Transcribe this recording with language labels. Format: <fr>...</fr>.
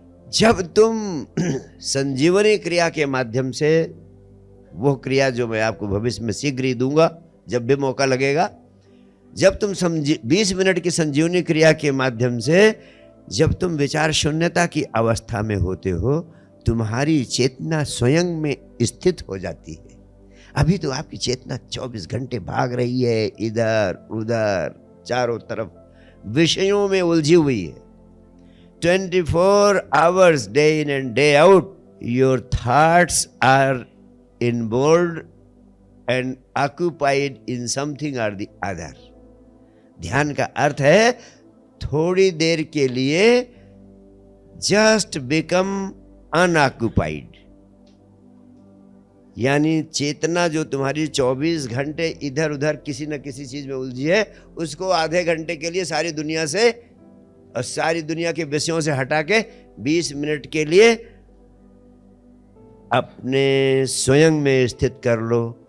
<hi>जब तुम संजीवनी क्रिया के माध्यम से, वो क्रिया जो मैं आपको भविष्य में शीघ्र ही दूंगा जब भी मौका लगेगा, जब तुम 20 मिनट की संजीवनी क्रिया के माध्यम से जब तुम विचार शून्यता की अवस्था में होते हो, तुम्हारी चेतना स्वयं में स्थित हो जाती है। अभी तो आपकी चेतना 24 घंटे भाग रही है, इधर उधर चारों तरफ विषयों में उलझी हुई है।</hi> <en>24 hours day in and day out, your thoughts are involved and occupied in something or the other.</en> <hi>ध्यान का अर्थ है थोड़ी देर के लिए</hi> <en>just become unoccupied,</en> <hi>यानी चेतना जो तुम्हारी 24 घंटे इधर उधर किसी न किसी चीज में उलझी है, उसको आधे घंटे के लिए सारी दुनिया से और सारी दुनिया के विषयों से हटा के 20 मिनट के लिए अपने स्वयं में स्थित कर लो।</hi>